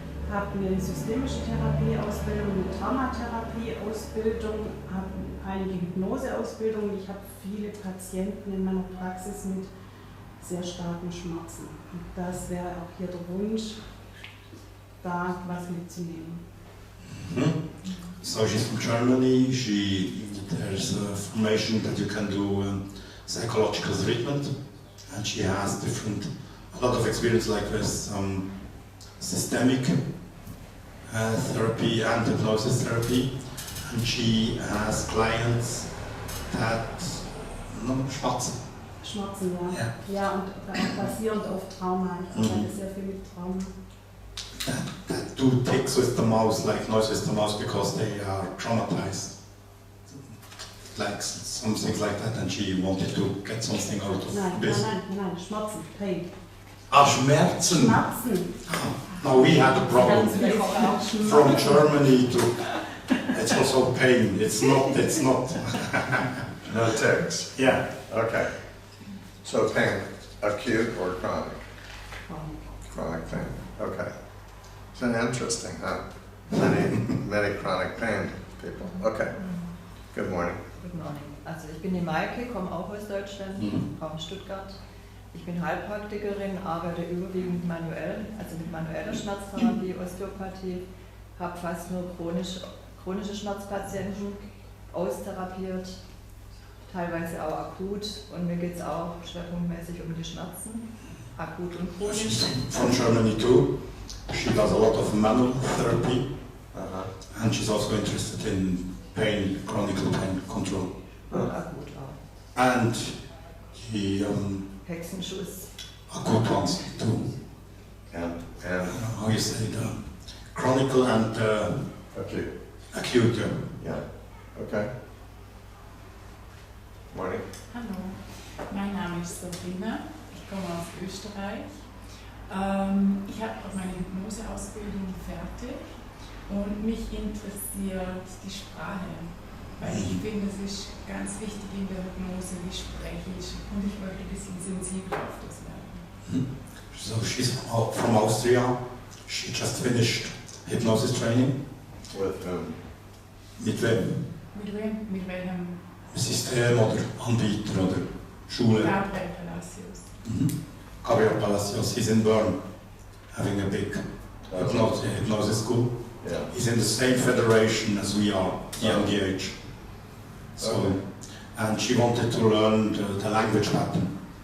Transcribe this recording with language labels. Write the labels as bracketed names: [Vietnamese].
[German] habe eine systemische Therapieausbildung, eine Traumatherapieausbildung, habe einige Hypnoseausbildungen. Ich habe viele Patienten in meiner Praxis mit sehr starken Schmerzen. Und das wäre auch hier der Wunsch, da was mitzunehmen. [English] So she's from Germany. There's a formation that you can do psychological treatment, and she has a lot of experience like this, systemic therapy and hypnosis therapy, and she has clients that [German] schmerzen. Schmerzen, ja. Ja. Ja, und basierend auf Trauma. Ich arbeite sehr viel mit Trauma. [English] That do ticks with the mouse, like noise with the mouse, because they are traumatized. Like some things like that, and she wanted to get something out of this. [German] Nein, Schmerzen, [English] Pain. [German] Schmerzen! Schmerzen! [English] Now we had a problem from Germany to. It's also pain. It's not. No ticks. Yeah. Okay. So pain, acute or chronic? Chronic pain. Okay. It's interesting, huh? Many chronic pain people. Okay. Good morning. Good morning. [German] Also ich bin die Maike, komme auch aus Deutschland, Raum Stuttgart. Ich bin Heilpraktikerin, arbeite überwiegend manuell, also mit manueller Schmerztherapie, Osteopathie, habe fast nur chronische Schmerzpatienten austherapiert, teilweise auch akut, und mir geht es auch schwerpunktmäßig um die Schmerzen, akut und chronisch. [English] She's from Germany too. She does a lot of manual therapy, and she's also interested in pain, chronic pain control. [German] Und akut auch. [English] And the [German] Hexenschuss. [English] acute ones too. And How you say the chronic and acute. acute. Yeah. Okay. Morning. [German] Hallo, mein Name ist Sabrina, ich komme aus Österreich. Ich habe auch meine Hypnoseausbildung fertig und mich interessiert die Sprache, weil ich finde, es ist ganz wichtig in der Hypnose, wie spreche ich, und ich wollte ein bisschen sensibler auf das werden. [English] So she's from Austria. She just finished hypnosis training. With whom? [German] Mit wem? Mit wem? Mit welchem? System oder Anbieter oder Schule? Gabriel Palacios. [English] Gabriel Palacios, he's in Bern, having a big hypnosis school. Yeah. He's in the same federation as we are, the MDH. So, Okay. and she wanted to learn the language pattern.